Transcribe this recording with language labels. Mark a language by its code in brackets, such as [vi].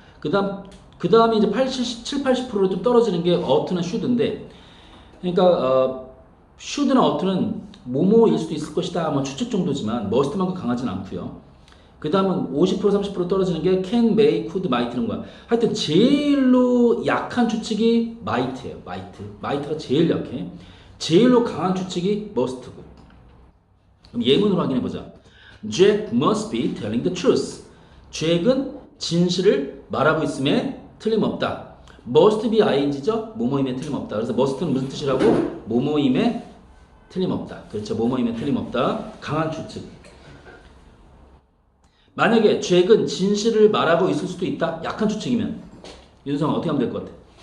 [ko] 그 다음에 이제 7, 80%로 좀 떨어지는 게 ough트나 should인데, 그러니까 should나 ough트는 뭐뭐일 수도 있을 것이다 뭐 추측 정도지만 must만큼 강하진 않고요. 그 다음은 50% 30% 떨어지는 게 can, may, could, might는 거야. 하여튼 제일로 약한 추측이 might예요. might가 제일 약해. 제일로 강한 추측이 must고. 그럼 예문으로 확인해 보자. [en] Jack must be telling the truth. [ko] Jack은 진실을 말하고 있음에 틀림없다. must be ing죠? 뭐뭐임에 틀림없다. 그래서 must는 무슨 뜻이라고? 뭐뭐임에 틀림없다. 그렇죠. 뭐뭐임에 틀림없다. 강한 추측. 만약에 잭은 진실을 말하고 있을 수도 있다. 약한 추측이면 윤성아 어떻게 하면 될 것 같아?